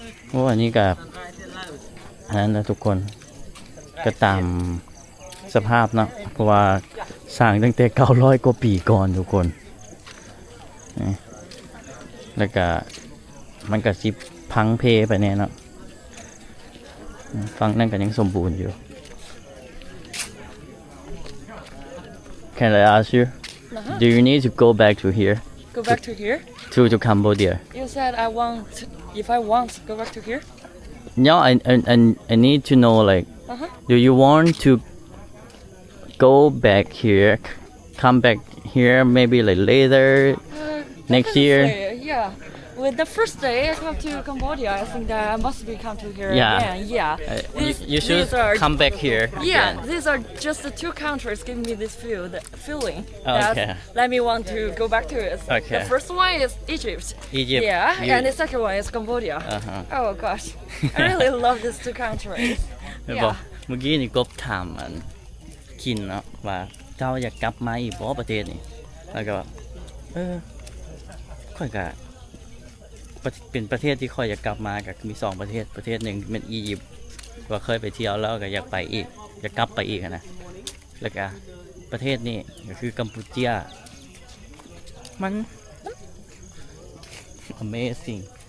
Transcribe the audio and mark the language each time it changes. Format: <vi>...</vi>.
<th>โอ้อันนี้กับอันนั้นนะทุกคนก็ตามสภาพเนาะเพราะว่าสร้างตั้งแต่900 กว่าปีก่อนทุกคนแล้วก็มันก็สิพังเพไปแน่เนาะฟังนั่นก็ยังสมบูรณ์อยู่</th> <en>Can I ask you do you need to go back to here Go back to here. to Cambodia You said if I want to go back to here. no I need to know like Uh-huh. do you want to go back here come back here maybe like later next year Definitely, yeah. With the first day I come to Cambodia, I think that I must be come to here Yeah. again. Yeah. you should these are, come back here Yeah, again. these are just the two countries giving me this feeling Okay. that let me want to go back to it. Okay. The first one is Egypt. Egypt Yeah, you- and the second one is Cambodia. Uh-huh. Oh gosh, I really love these two countries.</en> <th>บอก</th> <en>Yeah.</en> <th>เมื่อกี้นี่กบถามอันคินเนาะว่าเจ้าอยากกลับมาอีกบ่ประเทศนี่แล้วก็ค่อยก็เป็นประเทศที่ค่อยอยากกลับมาก็มี2ประเทศหนึ่งเป็นอียิปต์ว่าเคยไปเที่ยวแล้วก็อยากไปอีกอยากกลับไปอีกนะแล้วก็ประเทศนี้ก็คือกัมพูชามัน Amazing</th>